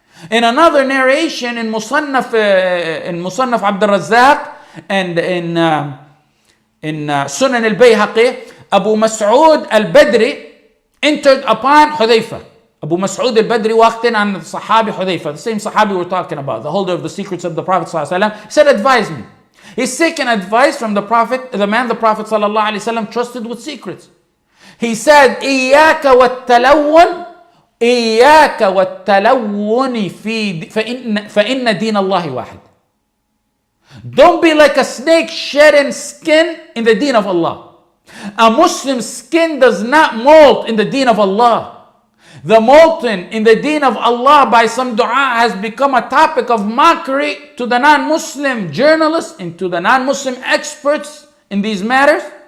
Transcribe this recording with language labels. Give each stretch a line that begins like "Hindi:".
English: In another narration in Musannaf Abd al-Razzaq and in Sunan al-Bayhaqi, Abu Mas'ud al-Badri entered upon Hudaifah. Abu Mas'ud al-Badri walked in on the Sahabi Hudaifah, the same Sahabi we're talking about, the holder of the secrets of the Prophet ﷺ. He said, advise me. He's seeking advice from the Prophet, the man the Prophet ﷺ trusted with secrets. He said,
Arabic: إِيَّاكَ وَالتَّلَوُّنِ إِيَّاكَ وَالتَّلَوُّنِ فَإِنَّ دِينَ اللَّهِ وَاحِدٌ.
English: Don't be like a snake shedding skin in the deen of Allah. A Muslim's skin does not molt in the deen of Allah. The molting in the deen of Allah by some dua has become a topic of mockery to the non-Muslim journalists and to the non-Muslim experts in these matters.